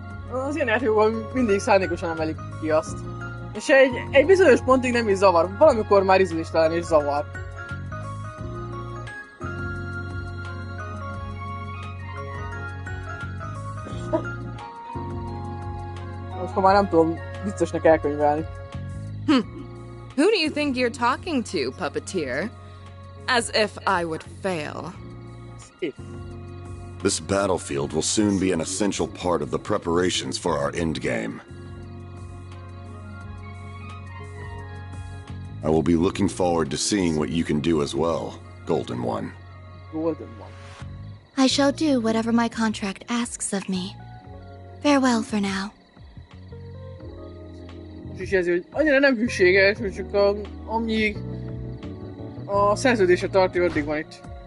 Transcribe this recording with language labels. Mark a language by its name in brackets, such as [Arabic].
[Hungarian] Az ilyen játékokban mindig szándékosan emelik ki azt. És egy bizonyos pontig nem is zavar. Valamikor már ízléstelen is zavar. Most már nem tudom viccesnek elkönyvelni. [English] Who do you think you're talking to, puppeteer? As if I would fail. This battlefield will soon be an essential part of the preparations for our endgame. I will be looking forward to seeing what you can do as well, Golden One. Golden One. I shall do whatever my contract asks of me. Farewell for now. [Hungarian] És jelzi, hogy annyira nem hűséges, hogy csak amíg a szerződése tartja, addig van itt.